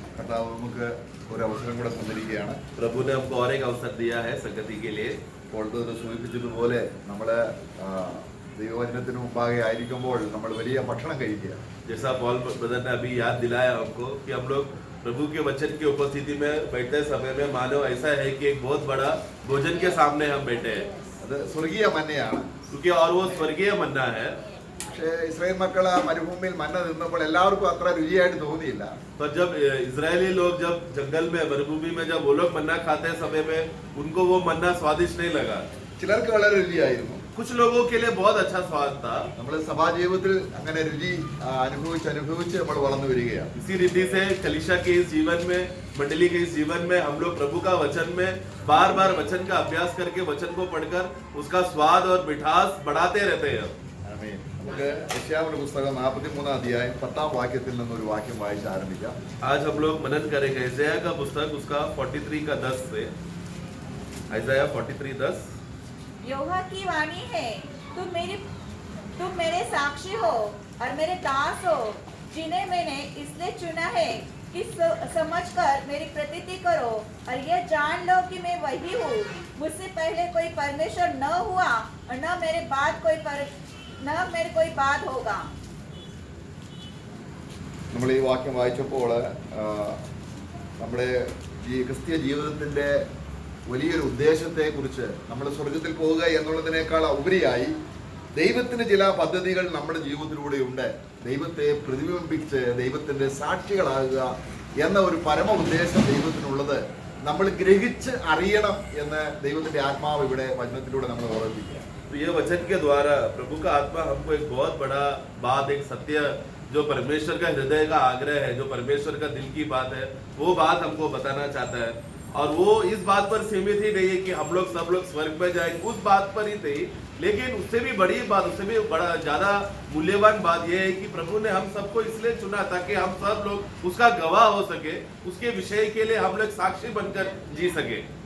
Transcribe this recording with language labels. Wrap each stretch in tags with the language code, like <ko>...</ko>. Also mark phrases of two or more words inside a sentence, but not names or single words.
<ml>കർത്താവ് നമുക്ക് ഒരു അവസരം കൂടെ തന്നിരിക്കുകയാണ്.</ml> <hi>प्रभु ने हमको और एक अवसर दिया है संगति के लिए.</hi> <ml>ഇപ്പോൾ സൂചിപ്പിച്ചതുപോലെ നമ്മള് ദൈവവചനത്തിന് മുമ്പാകെ ആയിരിക്കുമ്പോൾ നമ്മൾ വലിയ ഭക്ഷണം കഴിക്കുക.</ml> <hi>जैसा पॉल ब्रदर ने अभी याद दिलाया हमको कि हम लोग प्रभु के वचन की उपस्थिति में बैठते समय में मानो ऐसा है कि एक बहुत बड़ा भोजन के सामने हम बैठे हैं.</hi> <ml>അത് സ്വർഗീയ മന്നയാണ്.</ml> <hi>क्योंकि और वो स्वर्गीय मन्ना है.</hi> <ml>പക്ഷേ ഇസ്രായേൽ മക്കൾ ആ മരുഭൂമിയിൽ മന്ന നിന്നപ്പോൾ എല്ലാവർക്കും അത്ര രുചിയായിട്ട് തോന്നിയില്ല.</ml> <hi>पर जब इजरायली लोग जब जंगल में मरुभूमि में जब वो लोग मन्ना खाते समय में उनको वो मन्ना स्वादिष्ट नहीं लगा.</hi> <ml>ചിലർക്ക് വളരെ രുചിയായിരുന്നു.</ml> <hi>कुछ लोगों के लिए बहुत अच्छा स्वाद था.</hi> <ml>നമ്മൾ സഭാ ജീവിതത്തിൽ അങ്ങനെ രുചി അനുഭവിച്ച് നമ്മൾ വളർന്നു വരികയാണ്.</ml> <hi>इसी रीति से कलीसिया के इस जीवन में, मंडली के इस जीवन में हम लोग प्रभु का वचन में बार बार वचन का अभ्यास करके वचन को पढ़कर उसका स्वाद और मिठास बढ़ाते रहते हैं.</hi> <ml>ആമേൻ. നമുക്ക് യെശയ്യാവിന്റെ പുസ്തകം 43 अध्याയം 10 വാക്യത്തിൽ നിന്ന് ഒരു വാക്യം വായിച്ച് ആരംഭിക്കാം.</ml> <hi>आज हम लोग मनन करेंगे यशायाह का पुस्तक उसका 43 का 10 से. यशायाह 43:10. यहोवा की वाणी है, तुम मेरे साक्षी हो और मेरे दास हो, जिन्हें मैंने इसलिए चुना है कि समझकर मेरी प्रतीति करो और यह जान लो कि मैं वही हूँ. मुझसे पहले कोई परमेश्वर न हुआ और न मेरे कोई बाद होगा.</hi> <ml>നമ്മൾ ഈ വാക്യം വായിച്ചപ്പോൾ നമ്മുടെ ഈ ക്രിസ്തീയ ജീവിതത്തിന്റെ വലിയൊരു ഉദ്ദേശത്തെ കുറിച്ച് നമ്മൾ സ്വർഗത്തിൽ പോവുക എന്നുള്ളതിനേക്കാൾ ഉപരിയായി ദൈവത്തിന് ചില പദ്ധതികൾ നമ്മുടെ ജീവിതത്തിലൂടെ ഉണ്ട്. ദൈവത്തെ പ്രതിബിംബിച്ച് ദൈവത്തിന്റെ സാക്ഷികളാകുക എന്ന ഒരു പരമ ഉദ്ദേശം ദൈവത്തിനുള്ളത് നമ്മൾ ഗ്രഹിച്ച് അറിയണം എന്ന് ദൈവത്തിന്റെ ആത്മാവ് ഇവിടെ വചനത്തിലൂടെ നമ്മൾ ഓർമ്മിപ്പിക്കുക.</ml> <hi>तो ये वचन के द्वारा प्रभु का आत्मा हमको एक बहुत बड़ा बात, एक सत्य जो परमेश्वर का हृदय का आग्रह है, जो परमेश्वर का दिल की बात है, वो बात हमको बताना चाहता है. और वो इस बात पर सीमित ही नहीं है कि हम लोग सब लोग स्वर्ग में जाएंगे, उस बात पर ही नहीं, लेकिन उससे भी बड़ी बात, उससे भी बड़ा ज्यादा मूल्यवान बात यह है कि प्रभु ने हम सबको इसलिए चुना ताकि हम सब लोग उसका गवाह हो सके, उसके विषय के लिए हम लोग साक्षी बनकर जी सके.</hi>